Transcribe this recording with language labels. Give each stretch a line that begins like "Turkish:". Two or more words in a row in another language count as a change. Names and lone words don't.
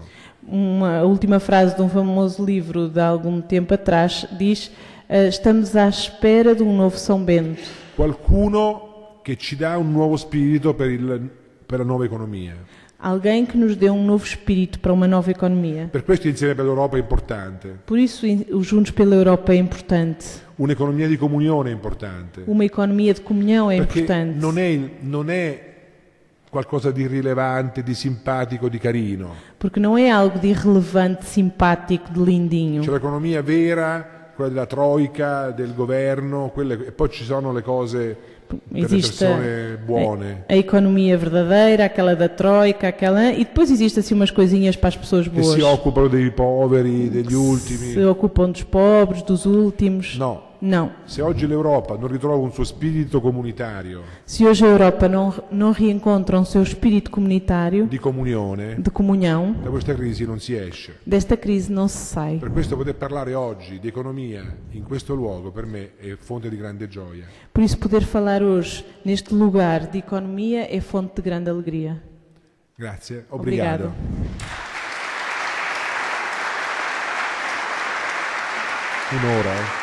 Portuguese: Uma última frase de um famoso livro de algum tempo atrás diz: estamos à espera de um novo São Bento.
Italian: Qualcuno che ci dà un nuovo spirito per la nuova economia.
Portuguese: Alguém que nos dê um novo espírito para uma nova economia.
Italian: Per questo insieme per l'Europa è importante.
Portuguese: Por isso, o Juntos pela Europa é importante.
Italian: Un'economia di comunione è importante.
Portuguese: Uma economia de comunhão é
Italian: Perché
Portuguese: importante.
Italian: non è qualcosa di rilevante, di simpatico, di carino.
Portuguese: Porque não é algo de irrelevante, simpático, de lindinho.
Italian: C'è l'economia vera, quella della troica, del governo, e poi ci sono le cose per le
Portuguese: Existe
Italian: persone buone.
Portuguese: a economia verdadeira, aquela da troika, aquela, e depois existe assim umas coisinhas para as pessoas
Italian: Che
Portuguese: boas.
Italian: si occupano dei poveri, degli
Portuguese: Se
Italian: ultimi.
Portuguese: ocupam dos pobres, dos últimos.
Italian: No,
Portuguese: Não.
Italian: se oggi l'Europa non ritrova un suo spirito comunitario,
Portuguese: Se hoje a Europa não reencontra o seu espírito comunitário,
Italian: di comunione,
Portuguese: de comunhão,
Italian: da questa crisi non si esce.
Portuguese: desta crise não se sai.
Italian: Per questo poter parlare oggi di economia in questo luogo per me è fonte di grande gioia.
Portuguese: Por isso, poder falar hoje neste lugar de economia é fonte de grande alegria.
Italian: Grazie,
Portuguese: Obrigado. obrigado.
Italian: Un'ora.